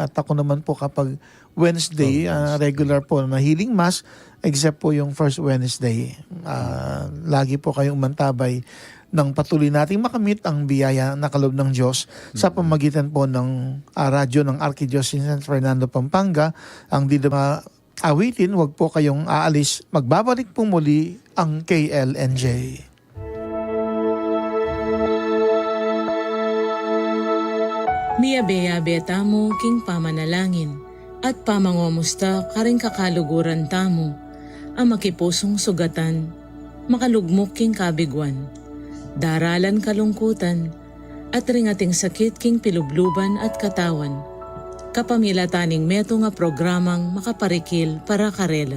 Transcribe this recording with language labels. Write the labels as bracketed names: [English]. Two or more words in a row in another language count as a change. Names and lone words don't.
[Filipino] At ako naman po kapag Wednesday, regular po na [English] healing mass, [Filipino] except po yung [English] first Wednesday. [Filipino] Lagi po kayong umantabay nang patuloy nating makamit ang biyaya na kaloob ng Diyos sa pamagitan po ng radyo ng Archdiocese San Fernando, Pampanga. Ang di na awitin, wag po kayong aalis. Magbabalik po muli ang KLNJ. [Pampanga] Miyabeya tamo king pamanalangin, at pamangomusta karing kakaluguran tamo, ang makipusong sugatan, makalugmok king kabigwan, daralan kalungkutan, at ringating sakit king pilubluban at katawan, kapamilataning meto nga programang makaparikil para karela.